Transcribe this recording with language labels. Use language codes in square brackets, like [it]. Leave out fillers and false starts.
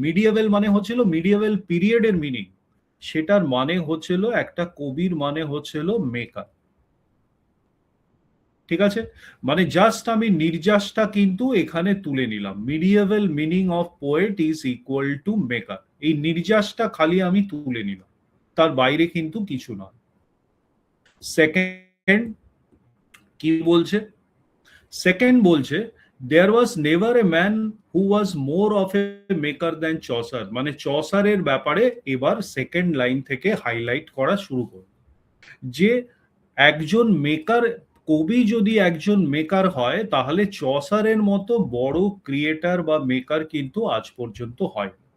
[bn] মিডিয়েভাল মানে হচ্ছিল মিডিয়েভাল পিরিয়ডের মিনিং, সেটার মানে হচ্ছিল একটা কবির মানে হচ্ছিল মেকার। ঠিক আছে, মানে জাস্ট আমি নির্যাসটা কিন্তু এখানে তুলে নিলাম, [en] medieval meaning of poet is equal to maker, [bn] এই নির্যাসটা খালি আমি তুলে নিলাম, তার বাইরে কিন্তু কিছু নয়। সেকেন্ড কি বলছে, সেকেন্ড বলছে [en] there was never a man who was more of a maker than Chaucer. [bn] মানে চসারের ব্যাপারে এবার সেকেন্ড লাইন থেকে হাইলাইট করা শুরু করে, যে একজন মেকার, কবি যদি একজন মেকার হয় তাহলে চসারের মতো বড় ক্রিয়েটার বা মেকার কিন্তু আজ পর্যন্ত হয়।